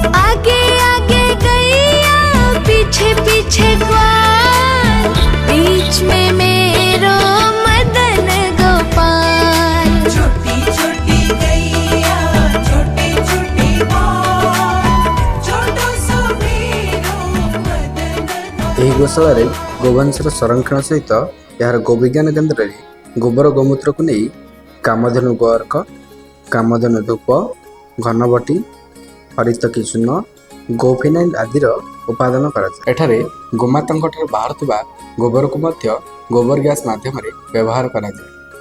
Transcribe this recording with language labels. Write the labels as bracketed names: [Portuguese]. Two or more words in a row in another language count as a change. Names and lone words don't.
[Hindi] आगे आगे गैया पीछे पीछे ग्वाल, बीच में मेरो मदन गोपाल। छोटी छोटी गैया छोटे छोटे ग्वाल, छोटो सो मेरो मदन गोपाल। [Odia] ଏହି ଗୋଶାଳାରେ ଗୋବଂଶର ସଂରକ୍ଷଣ ସହିତ ଏହାର ଗୋବିଜ୍ଞାନ କେନ୍ଦ୍ରରେ ଗୋବର ଗୋମୂତ୍ରକୁ ନେଇ କାମଧେନୁ ଗୋଅର୍କ, କାମଧେନୁ ଧୂପ, ଘନବଟି, ହରିତକୀ ଚୂନ, ଗୋଫିନାଇଲ୍ ଆଦିର ଉପାଦାନ କରାଯାଏ। ଏଠାରେ ଗୋମାତାଙ୍କ ଠାରୁ ବାହାରୁଥିବା ଗୋବରକୁ ମଧ୍ୟ ଗୋବର ଗ୍ୟାସ୍ ମାଧ୍ୟମରେ ବ୍ୟବହାର କରାଯାଏ।